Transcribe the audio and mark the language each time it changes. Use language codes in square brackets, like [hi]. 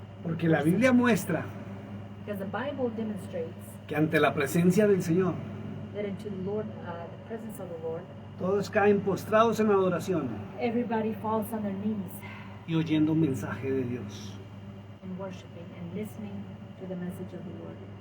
[es] Porque la Biblia muestra [en] Because the Bible demonstrates [es] que ante la presencia del Señor, [en] that into the Lord, the presence of the Lord, [es] todos caen postrados en adoración [en] everybody falls on their knees [es] y oyendo un mensaje de Dios. [en] and worshiping and listening to the message of the Lord.